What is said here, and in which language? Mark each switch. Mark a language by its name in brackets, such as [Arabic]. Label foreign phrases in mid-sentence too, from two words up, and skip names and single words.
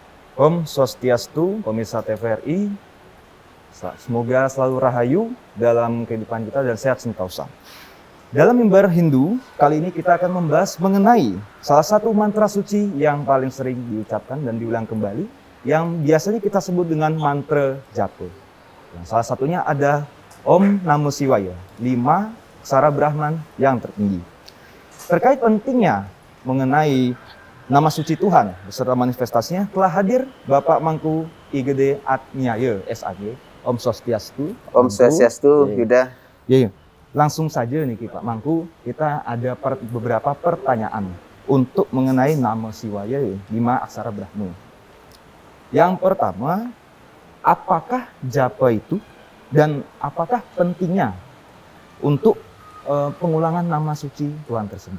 [Indonesian] Om Swastiastu, pemirsa TVRI. Semoga selalu rahayu dalam kehidupan kita dan sehat sentosa. Dalam mimbar Hindu, kali ini kita akan membahas mengenai salah satu mantra suci yang paling sering diucapkan dan diulang kembali, yang biasanya kita sebut dengan mantra japa. Salah satunya ada [Sanskrit] Om Namo Shivaya, [Indonesian] 5 aksara Brahman yang tertinggi. Terkait pentingnya mengenai nama suci Tuhan beserta manifestasinya, telah hadir Bapak Mangku IGD Atmiyaya SAG. Om Swastiastu. Om Swastiastu, Yuda. Ya. Langsung saja nih Pak Mangku, kita ada beberapa pertanyaan untuk mengenai nama Shivaya, 5 aksara Brahma. Yang pertama, apakah japa itu dan apakah pentingnya untuk pengulangan nama suci Tuhan tersebut?